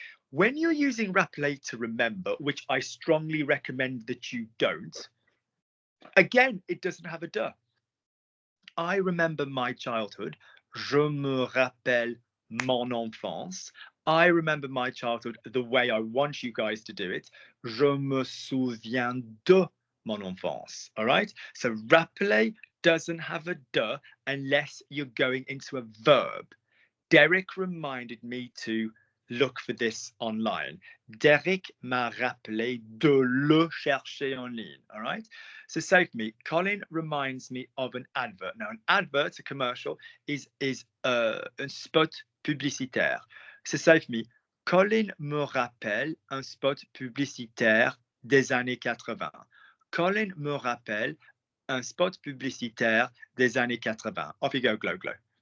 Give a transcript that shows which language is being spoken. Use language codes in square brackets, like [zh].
[en] When you're using rappeler to remember, which I strongly recommend that you don't, again, it doesn't have a de. I remember my childhood. [fr] Je me rappelle mon enfance. [en] I remember my childhood the way I want you guys to do it. [fr] Je me souviens de mon enfance. [en] All right? So rappeler doesn't have a de unless you're going into a verb. Derek reminded me to look for this online. [fr] Derek m'a rappelé de le chercher en ligne. [en] All right. So say for me, Colin reminds me of an advert. Now, an advert, a commercial, is [fr] un spot publicitaire. [en] So say for me, [fr] Colin me rappelle un spot publicitaire des années 80. Colin me rappelle un spot publicitaire des années 80. [en] Off you go, Glow Glow.